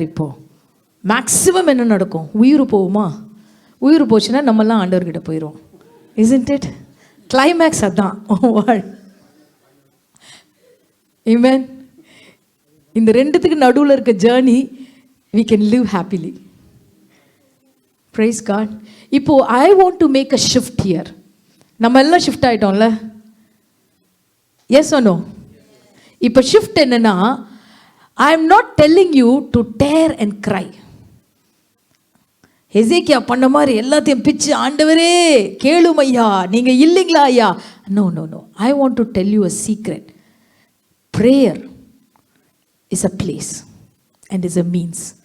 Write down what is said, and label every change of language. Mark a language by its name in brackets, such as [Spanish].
[Tamil] இப்போது மேக்ஸிமம் என்ன நடக்கும்? உயிர் போகுமா? உயிர் போச்சுன்னா நம்மெல்லாம் ஆண்டவர்கிட்ட போயிடுவோம். [English] Isn't it? [Tamil] கிளைமேக்ஸ் அதான். ஆமென். இந்த ரெண்டுத்துக்கு நடுவில் இருக்க journey [English] we can live happily. Praise God. இப்போ I want to make a shift here. [Tamil] நம்ம எல்லாம் ஷிஃப்ட் ஆகிட்டோம்ல? [English] Yes or no? [Tamil] இப்போ ஷிஃப்ட் என்னன்னா, [English] I am not telling you to dare and cry. [Tamil] எசேக்கியா பண்ண மாதிரி எல்லாத்தையும் பிச்சு, ஆண்டவரே கேளும் ஐயா, நீங்கள் இல்லைங்களா ஐயா. [English] No no no. I want to tell you a secret. Prayer is a place and is a means.